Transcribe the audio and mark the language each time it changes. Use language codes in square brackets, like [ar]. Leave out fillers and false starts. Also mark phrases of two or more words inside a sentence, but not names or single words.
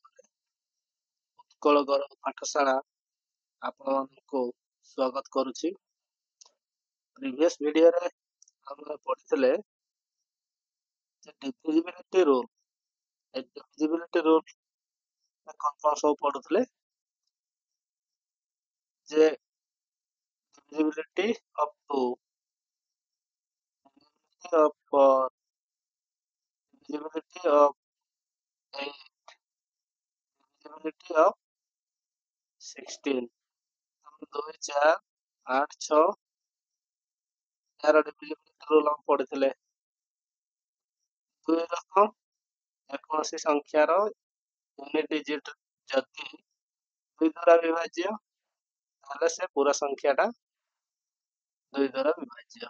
[or] ଉତ୍କଳ ଗୌରବ ପାଠଶାଳା ଆପଣମାନଙ୍କୁ ସ୍ୱାଗତ କରୁଛି। ପ୍ରିଭିୟସ୍ ଭିଡିଓରେ ଆମେ ପଢିଥିଲେ ଯେ [en] divisibility rule. [or] ଏ [en] divisibility rule [or] କଣ ସବୁ ପଢୁଥିଲେ ଯେ [en] divisibility of 2, divisibility of 8, divisibility of 16, [or] 2, 4, 8, 6 ଏହାର [en] divisibility rule [or] ଆମେ ପଢିଥିଲେ। ଦୁଇ ରକମ ଯେକୌଣସି ସଂଖ୍ୟାର [en] unit digit [or] ଯଦି ଦୁଇ ଦ୍ୱାରା ବିଭାଜ୍ୟ ତାହେଲେ ସେ ପୁରା ସଂଖ୍ୟାଟା ଦୁଇ ଦ୍ୱାରା ବିଭାଜ୍ୟ।